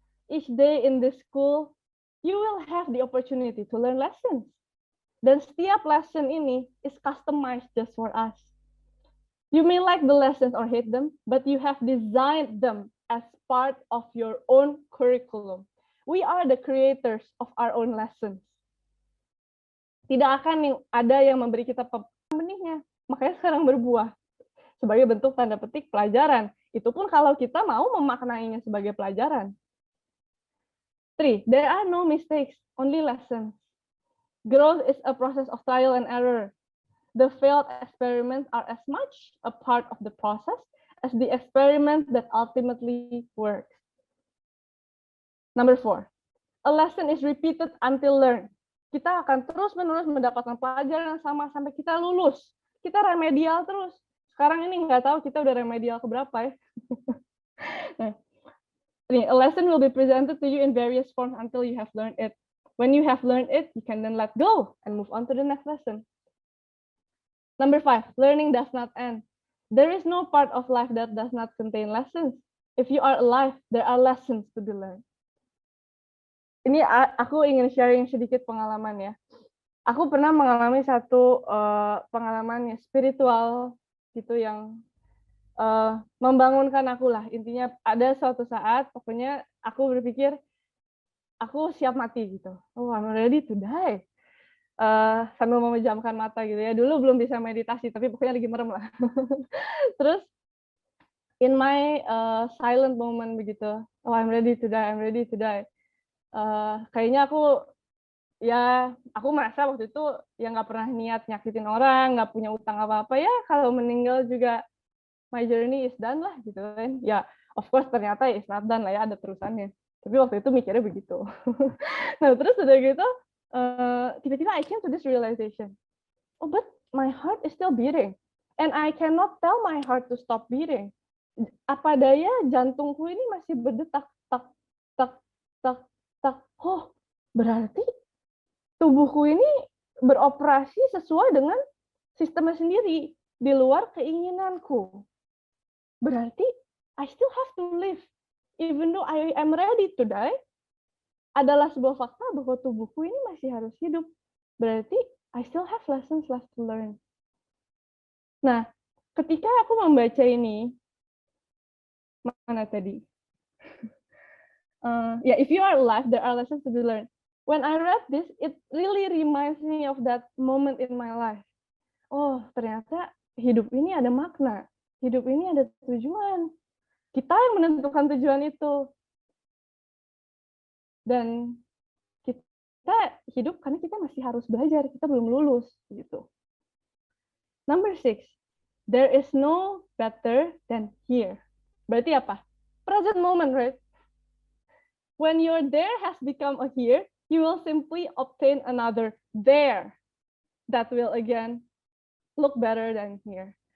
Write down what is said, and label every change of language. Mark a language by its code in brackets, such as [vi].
[en] Each day in this school, you will have the opportunity to learn lessons. [id] Dan setiap [en] lesson ini is customized just for us. You may like the lessons or hate them, but you have designed them as part of your own curriculum. We are the creators of our own lessons. [id] Tidak akan ada yang memberi kita benihnya, makanya sekarang berbuah sebagai bentuk tanda petik pelajaran. Itu pun kalau kita mau memaknainya sebagai pelajaran. [en] 3, there are no mistakes, only lessons. Growth is a process of trial and error. The failed experiments are as much a part of the process as the experiment that ultimately works. Number 4, a lesson is repeated until learned. [id] Kita akan terus-menerus mendapatkan pelajaran yang sama sampai kita lulus. Kita remedial terus. Sekarang ini nggak tahu kita udah remedial keberapa ya. [en] Nah, a lesson will be presented to you in various forms until you have learned it. When you have learned it, you can then let go and move on to the next lesson. Number 5, learning does not end. There is no part of life that does not contain lessons. If you are alive, there are lessons to be learned. [id] Ini aku ingin sharing sedikit pengalaman ya. Aku pernah mengalami satu pengalaman spiritual gitu yang membangunkan aku lah. Intinya ada suatu saat, pokoknya aku berpikir aku siap mati gitu. [en] Oh, I'm ready to die. [id] Sambil memejamkan mata gitu ya. Dulu belum bisa meditasi, tapi pokoknya lagi merem lah. [en] Terus, in my silent moment begitu, oh I'm ready to die, I'm ready to die. [id] Kayaknya aku merasa waktu itu ya nggak pernah niat nyakitin orang, nggak punya utang apa-apa ya. Kalau meninggal juga, [en] my journey is done [id] lah gitu kan. Ya, of course ternyata [en] it's not done [id] lah ya, ada terusannya. Tapi waktu itu mikirnya begitu. Nah, terus udah gitu, tiba-tiba I came to this realization. [en] Oh, but my heart is still beating. And I cannot tell my heart to stop beating. [id] Apa daya jantungku ini masih berdetak, tak, tak, tak, tak. Oh, berarti tubuhku ini beroperasi sesuai dengan sistemnya sendiri, di luar keinginanku. Berarti [en] I still have to live. even though I am ready to die, [id] adalah sebuah fakta bahwa tubuhku ini masih harus hidup. Berarti [en] I still have lessons left to learn. [id] Nah, ketika aku membaca ini, mana tadi? [en] If you are alive, there are lessons to be learned. When I read this, it really reminds me of that moment in my life. [id] Oh, ternyata hidup ini ada makna. Hidup ini ada tujuan. Kita yang menentukan tujuan itu. Dan kita hidup karena kita masih harus belajar, kita belum lulus gitu. [en] Number 6, there is no better than here. [id] Berarti apa? [en] Present moment, right? When your there has become a here, you will simply obtain another there that will again look better than here.